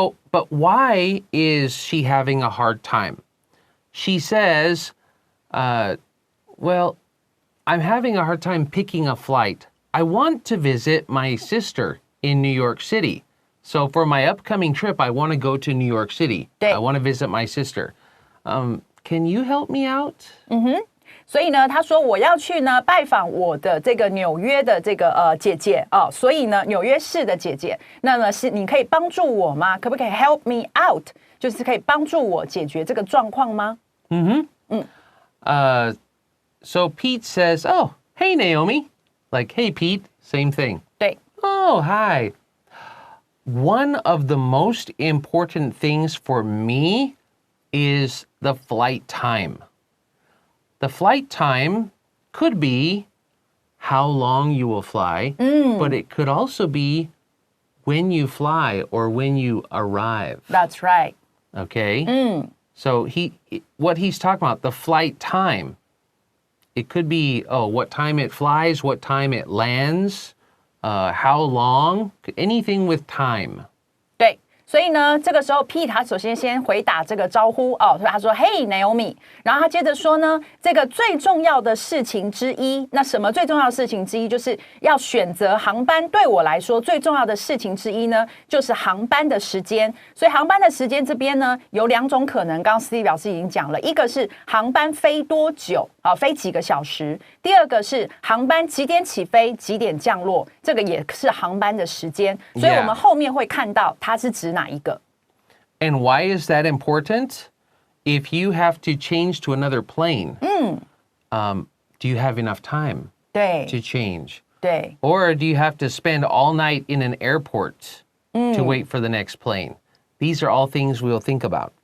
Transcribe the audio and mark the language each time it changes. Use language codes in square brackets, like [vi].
[en] But why is she having a hard time? She says, well, I'm having a hard time picking a flight. I want to visit my sister in New York City. So for my upcoming trip, I want to go to New York City. [zh] 对 [en] I want to visit my sister. Can you help me out? [zh] 所以呢，他说我要去呢拜访我的这个纽约的这个姐姐哦，所以呢纽约市的姐姐，那么是你可以帮助我吗？可不可以 help me out？就是可以帮助我解决这个状况吗？ [en] So Pete says, oh, hey, Naomi. Like, hey, Pete, same thing. [zh] 对 [en] Oh, hi. one of the most important things for me is the flight time. The flight time could be how long you will fly, but it could also be when you fly or when you arrive. That's right. Okay? So what he's talking about, the flight time, it could be, what time it flies, what time it lands, how long, anything with time. [zh] 对，所以呢，这个时候 Pete 他首先回答这个招呼哦，所以他说 Hey Naomi，然后他接着说呢，这个最重要的事情之一，那什么最重要的事情之一，就是要选择航班。对我来说，最重要的事情之一呢，就是航班的时间。所以航班的时间这边呢，有两种可能，刚刚 Steve 老师已经讲了，一个是航班飞多久啊，飞几个小时；第二个是航班几点起飞，几点降落，这个也是航班的时间。所以我们后面会看到它是指哪一个。 [en] And why is that important? If you have to change to another plane, do you have enough time [zh] 对 [en] to change? [zh] 对 [en] Or do you have to spend all night in an airport to wait for the next plane? These are all things we'll think about.